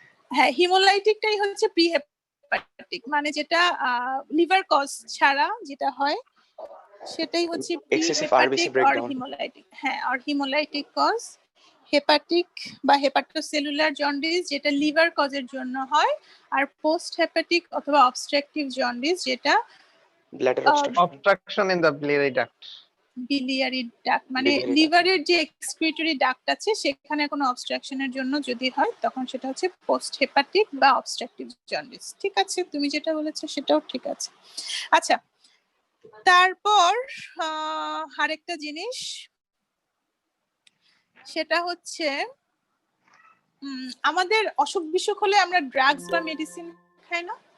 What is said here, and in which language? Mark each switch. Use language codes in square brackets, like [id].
[bn] হ্যাঁ, হিমোলাইটিকটাই হচ্ছে pre hepatic, মানে যেটা লিভার কজ ছাড়া যেটা হয় সেটাই হচ্ছে প্রি [en] excessive RBC [bn] হেপাটিক আর [en] Breakdown. Haemolytic. [bn] হ্যাঁ, আর হিমোলাইটিক কজ হেপাটিক বা হেপাটোসেলুলার জন্ডিস যেটা লিভার কজের জন্য হয়, আর পোস্ট হেপাটিক অথবা অবস্ট্রাকটিভ জন্ডিস যেটা [en] Bladder obstruction in the biliary duct. Biliary duct, মানে Biliary duct. [bn] লিভারের যে এক্সক্রিটরি ডাক্ট আছে সেখানে কোনো অবস্ট্রাকশনের জন্য যদি হয় তখন সেটা হচ্ছে পোস্ট হেপাটিক বা অবস্ট্রাকটিভ জন্ডিস। ঠিক আছে, তুমি যেটা বলেছো সেটাও ঠিক আছে। আচ্ছা, তারপর আরেকটা জিনিস সেটা হচ্ছে আমাদের অসুখ বিসুখ হলে আমরা ড্রাগস বা মেডিসিন খাই না?